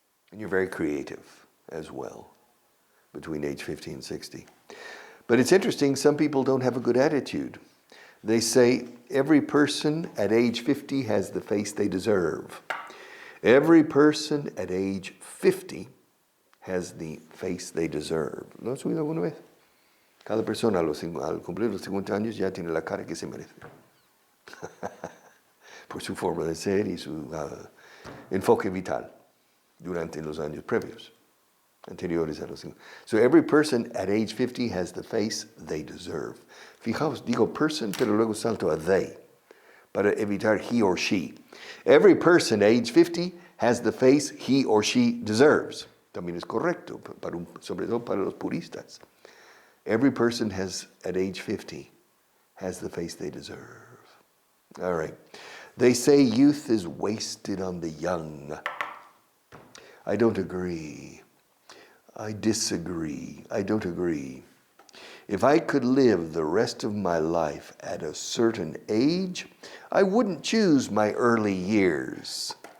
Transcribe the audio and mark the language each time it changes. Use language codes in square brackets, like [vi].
[en] And you're very creative as well between age 50 and 60. But it's interesting, some people don't have a good attitude. They say every person at age 50 has the face they deserve. Every person at age 50 has the face they deserve. [es] ¿Lo has oído alguna vez? Cada persona al cumplir los 50 años ya tiene la cara que se merece. Por su forma de ser y su enfoque vital durante los años previos, anteriores a los 50. [en] So every person at age 50 has the face they deserve. [es] Fijaos, digo person, pero luego salto a they, para evitar [en] he or she. Every person at age 50 has the face he or she deserves. [es] También es correcto, sobre todo para los puristas. [en] Every person at age 50 has the face they deserve. All right. They say youth is wasted on the young. I don't agree. I disagree. I don't agree. If I could live the rest of my life at a certain age, I wouldn't choose my early years.